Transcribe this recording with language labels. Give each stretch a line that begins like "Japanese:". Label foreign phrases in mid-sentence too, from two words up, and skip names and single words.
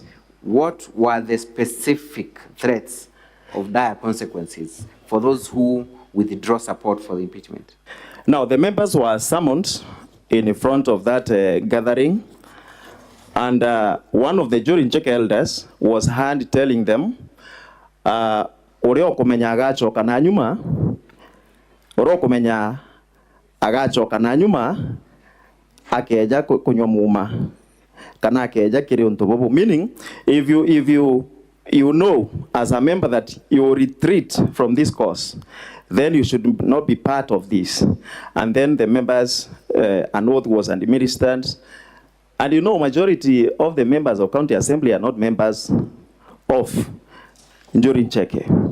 English: What were the specific threats of dire consequences for those who withdraw support for the impeachment? Now, the members were summoned in front of that gathering, and one of the Jurin Check elders was heard telling them,
Meru: Oreo kumenya agachoka na nyuma, Oreo kumenya agachoka na nyuma, akeja kunywa muma, kana akeja kiri untubobu.
English: Meaning, if you know as a member that you retreat from this cause, then you should not be part of this. And then the members, an oath was administered. And you know, majority of the members of county assembly are not members of Njuri Ncheke.